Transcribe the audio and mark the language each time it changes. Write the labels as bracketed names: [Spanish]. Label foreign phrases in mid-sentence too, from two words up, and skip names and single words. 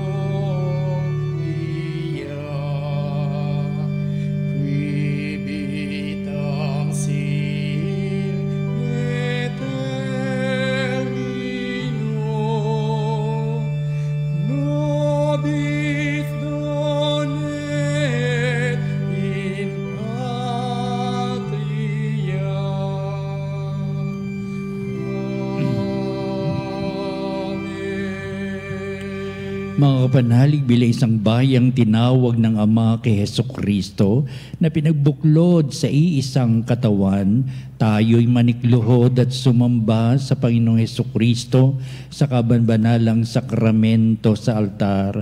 [Latin] gloria, qui vitam sim et termino, nobis donet in patria. Amen. [Filipino] Mga kapanalig, bila isang bayang tinawag ng Ama kay Hesus Kristo na pinagbuklod sa iisang katawan, tayo'y manikluhod at sumamba sa Panginoong Hesus Kristo sa kabanbanalang sakramento sa altar.